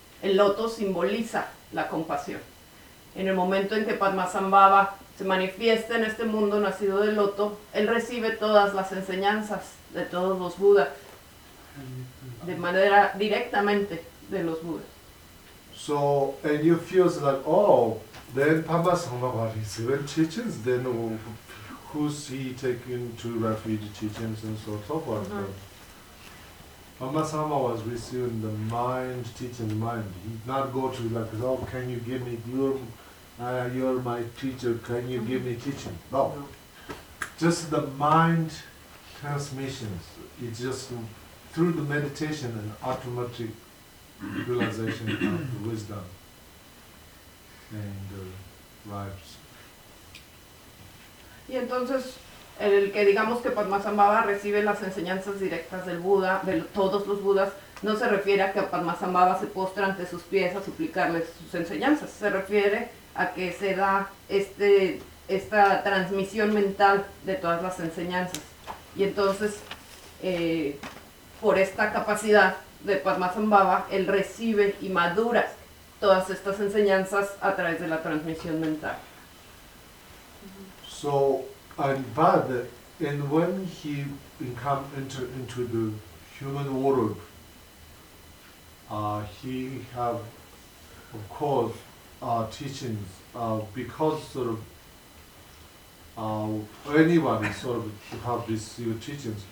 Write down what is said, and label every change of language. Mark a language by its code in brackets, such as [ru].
[es] El loto simboliza la compasión. En el momento en que Padmasambhava se manifiesta en este mundo nacido del loto, él recibe todas las enseñanzas de todos los Budas, de manera directamente de los Budas. [en] So, and you feel like, oh, then Padmasambhava received teachings, then who's he taking to refuge teachings and so forth. Padmasambhava was receiving the mind, teaching the mind. He did not go to like, oh, can you give me, you're my teacher, can you give me teaching? No. Just the mind transmissions. It's just through the meditation and automatic realization of wisdom and lives. [es] Y entonces, el que digamos que Padmasambhava recibe las enseñanzas directas del Buda, de todos los Budas, no se refiere a que Padmasambhava se postra ante sus pies a suplicarles sus enseñanzas. Se refiere a que se da esta transmisión mental de todas las enseñanzas. Y entonces, por esta capacidad de Padmasambhava, él recibe y madura todas estas enseñanzas a través de la transmisión mental. [en] So, and but, and when he enter into the human world, he have, of course, teachings, because sort of anyone sort of have these teachings.